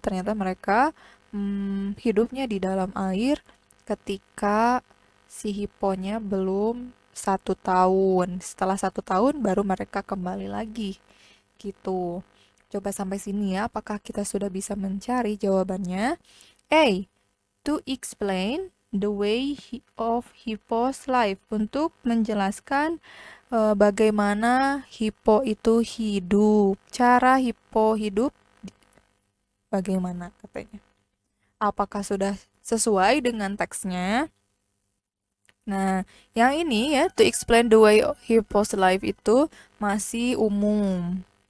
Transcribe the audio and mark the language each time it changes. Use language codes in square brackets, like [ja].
[id] Ternyata mereka hidupnya di dalam air ketika si hipponya belum 1 tahun. Setelah 1 tahun baru mereka kembali lagi. Gitu. Coba sampai sini ya, apakah kita sudah bisa mencari jawabannya? A. [en] To explain the way of hippo's life. [id] Untuk menjelaskan bagaimana hippo itu hidup. Cara hippo hidup bagaimana katanya. Apakah sudah sesuai dengan teksnya? Nah, yang ini ya, [en] to explain the way hippo's life [id] itu masih umum.